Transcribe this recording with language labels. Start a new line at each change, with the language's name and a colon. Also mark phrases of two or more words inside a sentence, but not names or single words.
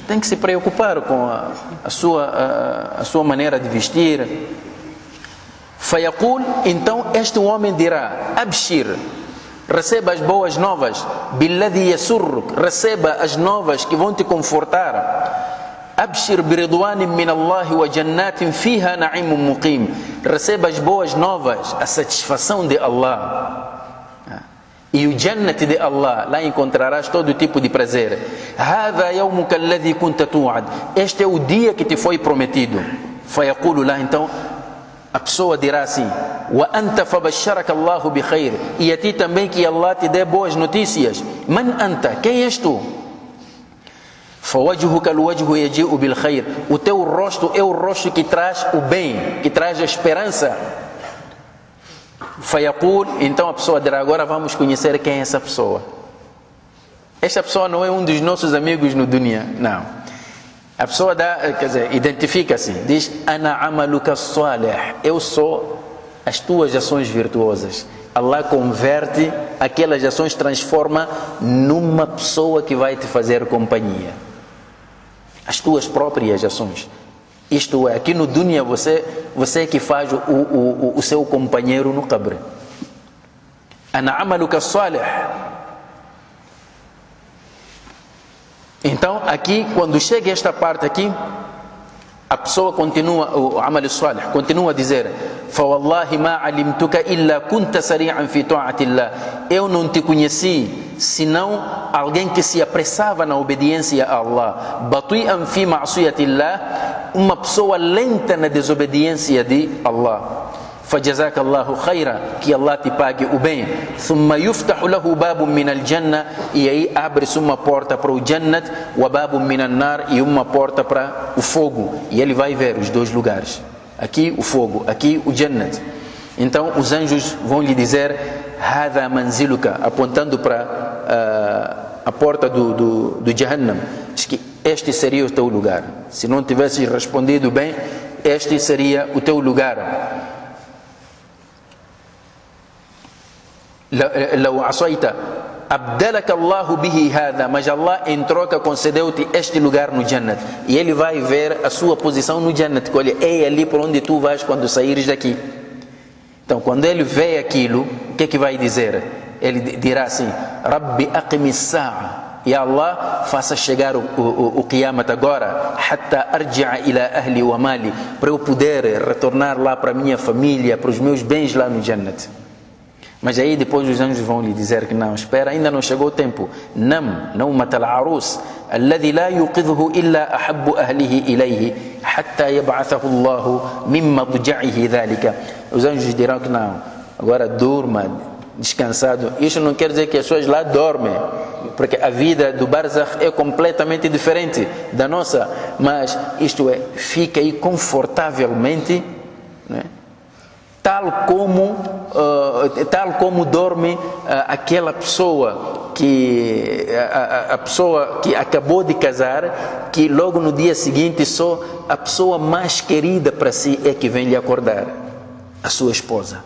Portuguese: Tem que se preocupar com a sua maneira de vestir. Fayaqul, então este homem dirá: Abshir, receba as boas novas.
Arabic: بالذي يسرك,
Portuguese: receba as novas que vão te confortar.
Arabic: أبشر برضوان من الله وجنات فيها نعيم مقيم,
Portuguese: receba as boas novas, a satisfação de Allah. E o Jannat de Allah, lá encontrarás todo tipo de prazer.
Arabic: هذا يومك الذي كنت توعد,
Portuguese: este é o dia que te foi prometido. Fayaqulu lá, então a pessoa dirá assim:
Arabic: وأنت فبشرك الله بخير,
Portuguese: e a ti também que Allah te dê boas notícias.
Arabic: من أنت,
Portuguese: quem és tu?
Arabic: فوجهك الوجه يجيء بالخير.
Portuguese: O teu rosto é o rosto que traz o bem, que traz a esperança. فيقول, então a pessoa dirá, agora vamos conhecer quem é essa pessoa. Esta pessoa não é um dos nossos amigos no dunya, não. A pessoa identifica-se, diz,
Arabic: أنا عملك صالح,
Portuguese: eu sou as tuas ações virtuosas. Allah converte aquelas ações, transforma numa pessoa que vai te fazer companhia. As tuas próprias ações. Isto é, aqui no dunya você é que faz o seu companheiro no qabr.
Arabic: أنا عملك صالح.
Portuguese: Então aqui, quando chega esta parte aqui, a pessoa continua, o
Arabic: عمل صالح
Portuguese: continua a dizer,
Arabic: فَوَاللَّهِ مَا عَلِمْتُكَ إِلَّا كُنْتَ سَرِيعًا فِي طَاعَةِ اللَّهِ.
Portuguese: Eu não te conheci senão alguém que se apressava na obediência a Allah.
Arabic: بَطِيئًا فِي مَعْصِيَةِ اللَّهِ,
Portuguese: uma pessoa lenta na desobediência de Allah.
Arabic: فَجَزَاكَ اللَّهُ خَيْرًا,
Portuguese: que Allah te pague o bem.
Arabic: ثُمَّ يُفْتَحُ لَهُ بَابٌ مِنَ الْجَنَّةِ,
Portuguese: e aí abre-se uma porta para o Jannat,
Arabic: وَبَابٌ مِنَ النَّارِ,
Portuguese: e uma porta para o fogo, e ele vai ver os dois lugares. Aqui o fogo, aqui o Jannat. Então os anjos vão lhe dizer,
Arabic: هَذَا مَنْزِلُكَ,
Portuguese: apontando para a porta do Jahannam. Diz que este seria o teu lugar. Se não tivesses respondido bem, este seria o teu lugar.
Arabic: لو عصيت أبدلك الله به هذا,
Portuguese: mas Allah em troca concedeu-te este lugar no Jannat, e ele vai ver a sua posição no Jannat, que olha, é ali por onde tu vais quando saíres daqui. Então quando ele vê aquilo, o que é que vai dizer? Ele dirá assim,
Arabic: رب أقم الساعة,
Portuguese: e Allah faça chegar o Qiyamat agora,
Arabic: حتى أرجع إلى أهلي ومالي,
Portuguese: para eu poder retornar lá para a minha família, para os meus bens lá no Jannat. Mas aí depois os anjos vão lhe dizer que não, espera, ainda não chegou o tempo.
Arabic: نم نومة العروس الذي لا يوقظه إلا أحب أهله إليه حتى يبعثه الله مما مضجعه ذلك.
Portuguese: Os anjos dirão que não, agora durma, descansado. Isso não quer dizer que as pessoas lá dormem, porque a vida do barzakh é completamente diferente da nossa, mas isto é, fica aí confortavelmente, né? Tal como dorme aquela pessoa que a pessoa que acabou de casar, que logo no dia seguinte só a pessoa mais querida para si é que vem lhe acordar, a sua esposa.